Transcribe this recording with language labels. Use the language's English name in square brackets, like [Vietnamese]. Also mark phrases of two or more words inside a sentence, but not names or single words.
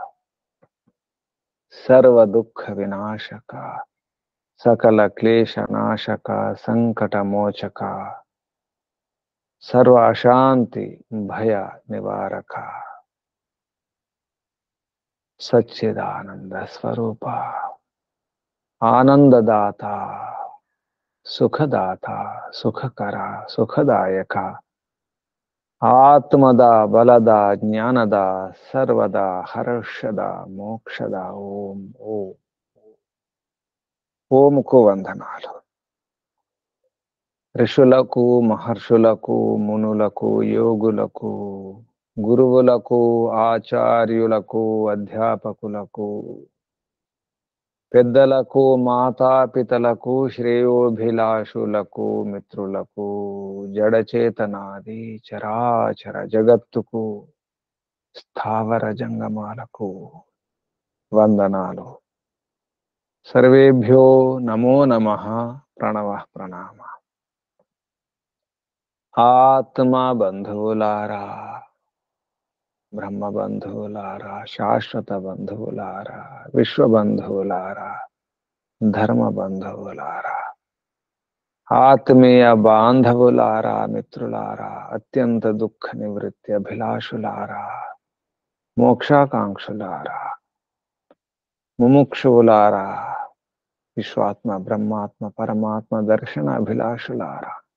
[Sanskrit] सर्व दुख विनाशक सकल क्लेश नाशक संकट मोचक सर्व अशांति भय निवारक सच्चिदानंद स्वरूप आनंददाता सुखदाता सुखकरा सुखदायक आत्मदा बलदा ज्ञानदा सर्वदा हर्षदा मोक्षदा ओम ओम [Telugu] ఓముకు వందనాలు ఋషులకు మహర్షులకు మునులకు యోగులకు గురువులకు ఆచార్యులకు అధ్యాపకులకు పెద్దలకు మాతాపితలకు శ్రేయోభిలాషులకు మిత్రులకు జడచేతనాది చరాచర జగత్తుకు స్థావర జంగమాలకు వందనాలు [Sanskrit] सर्वेभ्यो नमो नमः प्रणव प्रणाम [Telugu] ఆత్మ బంధులారా బ్రహ్మ బంధులారా శాశ్వత బంధులారా విశ్వ బంధులారా ధర్మ బంధులారా ఆత్మీయ బాంధవులారా మిత్రులారా అత్యంత దుఃఖ నివృత్తి అభిలాషులారా మోక్షాకాంక్షులారా ముముక్షువులారా విశ్వాత్మ బ్రహ్మాత్మ పరమాత్మ దర్శన అభిలాషులారా